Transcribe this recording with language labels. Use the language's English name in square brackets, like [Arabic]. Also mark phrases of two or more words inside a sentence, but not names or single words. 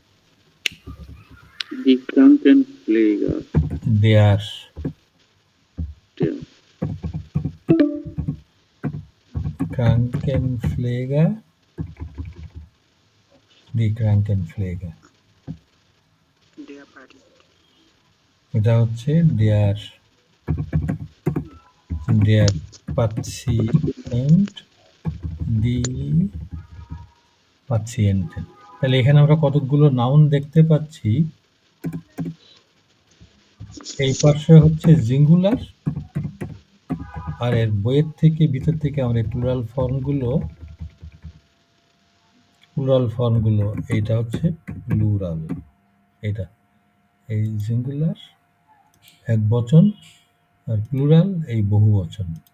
[German] die Krankenpfleger, der Krankenpfleger, die Krankenpfleger, [Bangla] এটা হচ্ছে [German] der Patient, die Patienten। [Bangla] তাহলে এখানে আমরা কতগুলো নাউন দেখতে পাচ্ছি। এই পাশে হচ্ছে সিঙ্গুলার, আর এর বইয়ের থেকে ভিতর থেকে আমরা প্লুরাল ফর্মগুলো এইটা হচ্ছে প্লুরাল, এটা এই সিঙ্গুলার এক বচন, আর প্লুরাল এই বহু বচন।